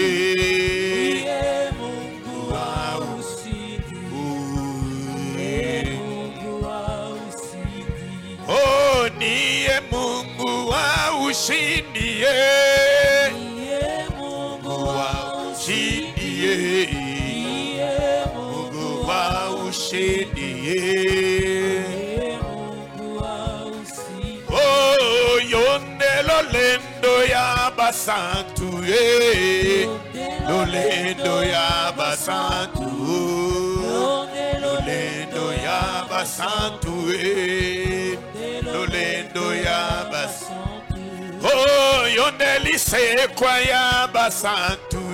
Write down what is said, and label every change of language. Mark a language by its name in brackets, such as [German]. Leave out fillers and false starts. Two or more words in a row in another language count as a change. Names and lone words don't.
[Swahili] niye Mungu wa ushindi Mungu wa ushindi Mungu wa ushindi [Lingala] oh yondelo lendo ya basantu lolendo ya basantu lolendo ya basantu lolendo ya basantu oh yonde lise kwa ya basantu